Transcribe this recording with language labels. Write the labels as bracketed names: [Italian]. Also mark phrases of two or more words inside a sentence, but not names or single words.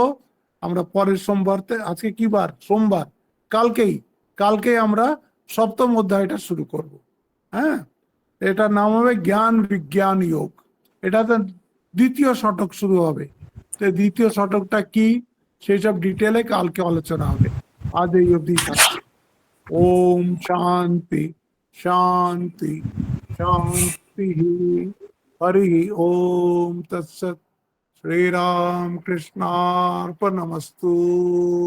[Bangla] আমরা পরের সোমবার, আজকে কি বার, সোমবার, কালকেই কালকেই আমরা সপ্তম অধ্যায়টা শুরু করব। হ্যাঁ, এটার নাম হবে জ্ঞান বিজ্ঞান যোগ। এটাতে দ্বিতীয় শতক শুরু হবে। তো দ্বিতীয় শতকটা কি, সেই সব ডিটেলে কালকে আলোচনা হবে। আজ এই অবধি থাকছে। [Sanskrit] ओम शांति शांति शांति। हरि ओम तत्सत। श्री राम कृष्णार्पणमस्तु।